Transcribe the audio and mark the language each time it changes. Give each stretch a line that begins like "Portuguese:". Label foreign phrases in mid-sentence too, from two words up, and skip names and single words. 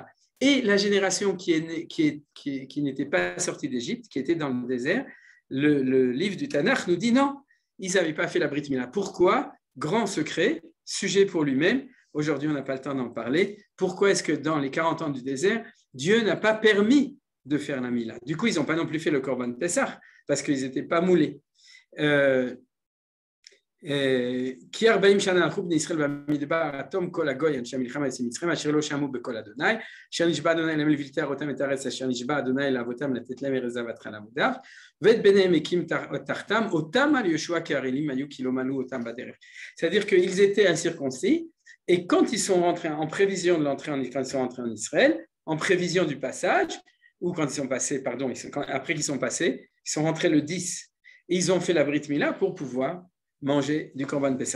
French: Et la génération qui n'était pas sortie d'Égypte, qui était dans le désert, le livre du Tanakh nous dit non, ils n'avaient pas fait la
Hebrew: ברית מילה.
French: Pourquoi? Grand secret, sujet pour lui-même. Aujourd'hui, on n'a pas le temps d'en parler. Pourquoi est-ce que dans les 40 ans du désert, Dieu n'a pas permis de faire la Mila? Du coup, ils n'ont pas non plus fait le
Hebrew: קרבן פסח
French: parce qu'ils n'étaient pas moulés.
Hebrew: כי 40 שנה הלכו בני ישראל במדבר התום כל הגוי אנשי המלחמה יוצאי מצרים אשר לא שמעו בקול אדוני אשר נשבע אדוני להם לבלתי הראותם את הארץ אשר נשבע אדוני לאבותם לתת להם ארץ זבת חלב ודם ואת בניהם הקים תחתם אותם על יהושע כערלים היו כי לא מלאו אותם בדרך.
French: C'est-à-dire qu'ils étaient incirconcis et quand ils sont rentrés en prévision de l'entrée quand ils sont rentrés en Israël, en prévision du passage ou quand ils sont passés, pardon, après qu'ils sont passés, ils sont rentrés le 10 et ils ont fait la
Hebrew: ברית מילה
French: pour pouvoir manger du
Hebrew: קרבן פסח.